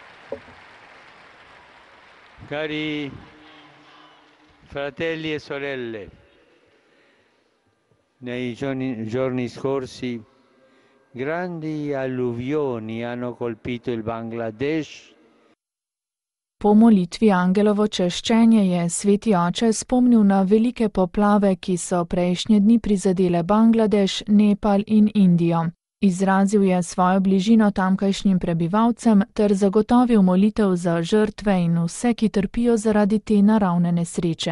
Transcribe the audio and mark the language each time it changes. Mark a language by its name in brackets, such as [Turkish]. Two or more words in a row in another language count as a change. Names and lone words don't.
[Italian] Cari fratelli e sorelle, nei giorni scorsi grandi alluvioni hanno colpito il Bangladesh. [Slovenian] Po molitvi Angelovo češčenje je sveti oče spomnil na velike poplave, ki so prejšnje dni prizadele Bangladeš, Nepal in Indijo. Izrazil je svojo bližino tamkajšnjim prebivalcem ter zagotovil molitev za žrtve in vse, ki trpijo zaradi te naravne nesreče.